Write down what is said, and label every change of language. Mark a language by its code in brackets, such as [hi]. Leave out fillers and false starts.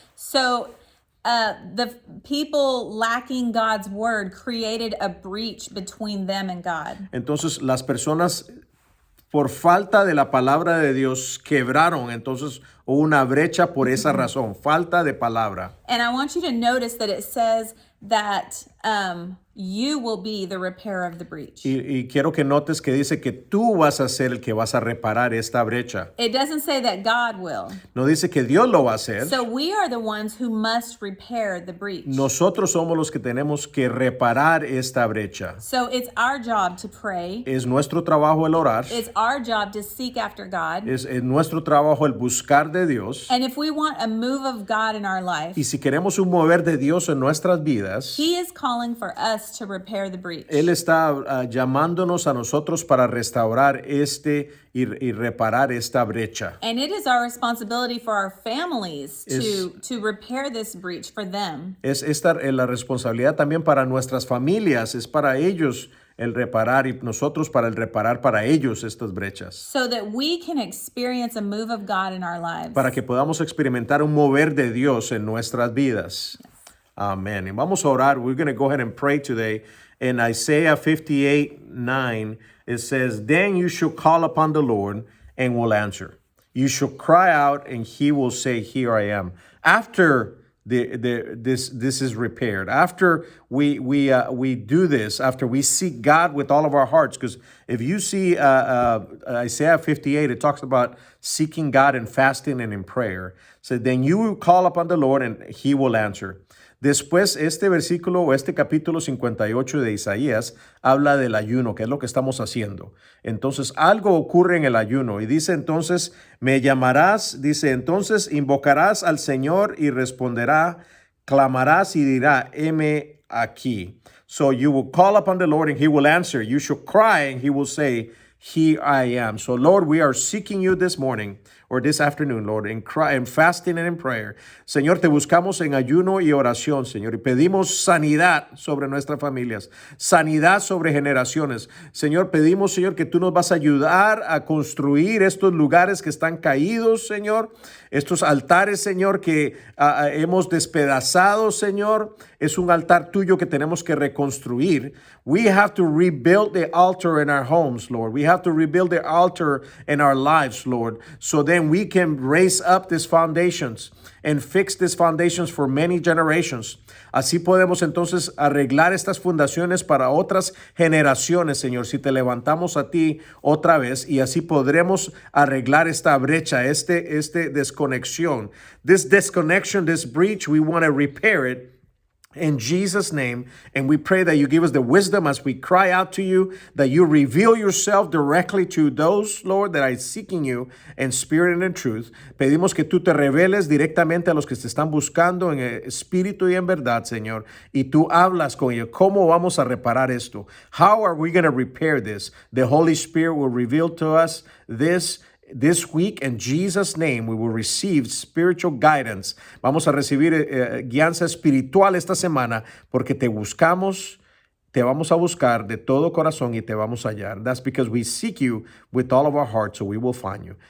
[en] So the people lacking God's word created a breach between them and God. [es] Entonces las personas por falta de la palabra de Dios quebraron, entonces hubo una brecha por esa razón, falta de palabra. [en] And I want you to notice that it says that you will be the repairer of the breach. [es] Y quiero que notes que dice que tú vas a ser el que vas a reparar esta brecha. [en] It doesn't say that God will. [es] No dice que Dios lo va a hacer. [en] So we are the ones who must repair the breach. [es] Nosotros somos los que tenemos que reparar esta brecha. [en] So it's our job to pray. [es] Es nuestro trabajo el orar. [en] It's our job to seek after God. [es] Es nuestro trabajo el buscar de Dios. [en] And if we want a move of God in our life, [es] y si queremos un mover de Dios en nuestras vidas, [en] He is calling for us to repair the breach. [es] Él está llamándonos a nosotros para restaurar y reparar esta brecha. [en] And it is our responsibility for our families to repair this breach for them. [es] Es la responsabilidad también para nuestras familias, es para ellos el reparar y nosotros para el reparar para ellos estas brechas. [en] so that we can experience a move of God in our lives. [es] Para que podamos experimentar un mover de Dios en nuestras vidas. Amen. Y vamos a orar. [en] We're going to go ahead and pray today. In Isaiah 58:9, it says, Then you shall call upon the Lord and will answer. You shall cry out and he will say, Here I am. After this is repaired, after we do this, after we seek God with all of our hearts, because if you see Isaiah 58, it talks about seeking God in fasting and in prayer. So then you will call upon the Lord and he will answer. [es] Después, este versículo o este capítulo 58 de Isaías habla del ayuno, que es lo que estamos haciendo. Entonces, algo ocurre en el ayuno y dice entonces, me llamarás, dice entonces, invocarás al Señor y responderá, clamarás y dirá, heme aquí. [en] So you will call upon the Lord and he will answer. You shall cry and he will say, Here I am. So Lord, we are seeking you this morning or this afternoon, Lord, in fasting and in prayer. [es] Señor, te buscamos en ayuno y oración, Señor, y pedimos sanidad sobre nuestras familias, sanidad sobre generaciones. Señor, pedimos, Señor, que tú nos vas a ayudar a construir estos lugares que están caídos, Señor, estos altares, Señor, que hemos despedazado, Señor. Es un altar tuyo que tenemos que reconstruir. [en] We have to rebuild the altar in our homes, Lord. We have to rebuild the altar in our lives, Lord, so then we can raise up these foundations and fix these foundations for many generations. [es] Así podemos entonces arreglar estas fundaciones para otras generaciones, Señor, si te levantamos a ti otra vez, y así podremos arreglar esta brecha, este desconexión. [en] This disconnection, this breach, we want to repair it in Jesus' name, and we pray that you give us the wisdom as we cry out to you, that you reveal yourself directly to those, Lord, that are seeking you in spirit and in truth. [es] Pedimos que tú te reveles directamente a los que te están buscando en espíritu y en verdad, Señor, y tú hablas con ellos. ¿Cómo vamos a reparar esto? [en] How are we going to repair this? The Holy Spirit will reveal to us this week. In Jesus' name, we will receive spiritual guidance. [es] Vamos a recibir guianza espiritual esta semana porque te buscamos, te vamos a buscar de todo corazón y te vamos a hallar. [en] That's because we seek you with all of our heart, so we will find you.